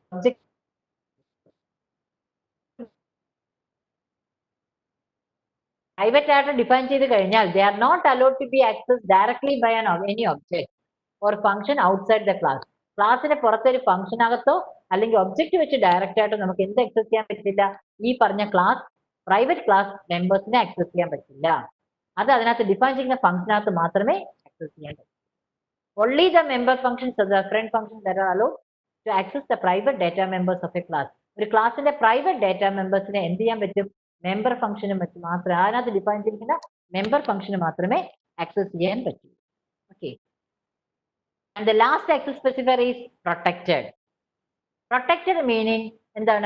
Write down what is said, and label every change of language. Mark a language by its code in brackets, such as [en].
[ml] Object private ആയിട്ട് define ചെയ്ത് കഴിഞ്ഞാൽ [en] They are not allowed to be access directly by any object or function outside the class. [ml] ക്ലാസ്സിന് പുറത്തൊരു ഫംഗ്ഷനകത്തോ അല്ലെങ്കിൽ object വെച്ച് ഡയറക്റ്റ് ആയിട്ടോ നമുക്ക് എന്ത് ആക്സസ് ചെയ്യാൻ പറ്റില്ല? ഈ പറഞ്ഞ ക്ലാസ് പ്രൈവറ്റ് ക്ലാസ് മെമ്പേഴ്സിനെ ആക്സസ് ചെയ്യാൻ പറ്റില്ല. അത് അതിനകത്ത് ഡിഫൈൻ ചെയ്യുന്ന ഫംഗ്ഷനകത്ത് മാത്രമേ ആക്സസ് ചെയ്യാൻ പറ്റൂ. [en] Only the member functions or the friend functions that are allowed to access the private data members of a class. [ml] ഒരു ക്ലാസിന്റെ പ്രൈവറ്റ് ഡാറ്റ മെമ്പേഴ്സിനെ എന്ത് ചെയ്യാൻ പറ്റും? മെമ്പർ ഫംഗ്ഷനും വെച്ച് മാത്രമേ, അതിനകത്ത് ഡിഫൈൻ ചെയ്തിരിക്കുന്ന മെമ്പർ ഫംഗ്ഷന് മാത്രമേ ആക്സസ് ചെയ്യാൻ പറ്റൂ. Okay. [en] And the last access specifier is protected. [ml] Protected meaning എന്താണ്?